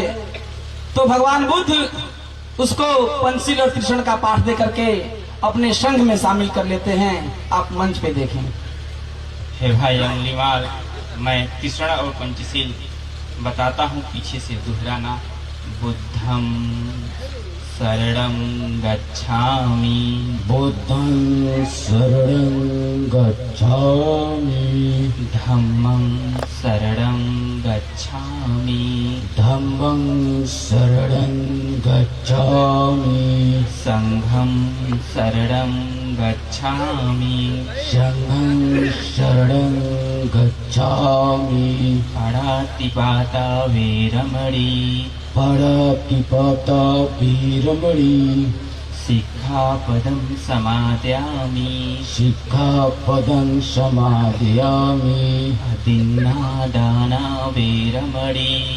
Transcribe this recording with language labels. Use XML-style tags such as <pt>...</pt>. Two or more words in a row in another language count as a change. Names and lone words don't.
<hi>तो भगवान बुद्ध उसको पंचशील और त्रिशरण का पाठ दे करके अपने संघ में शामिल कर लेते हैं। आप मंच पे देखें। हे भाई अंगुलीमाल, मैं त्रिशरण और पंचशील बताता हूँ, पीछे से दोहराना।</hi> <pi>बुद्धं शरणं गच्छामि, बुद्धं शरणं गच्छामि, धम्मं शरणं गच्छामि, धम्मं शरणं गच्छामि, संघं शरणं गच्छामि, संघं शरणं गच्छामि, पाणातिपाता वेरमणि, पाणातिपाता वीरमणि, सिक्खापदं समादयामि, सिक्खापदं समादयामि, अदिन्नादाना वेरमणि,</pi>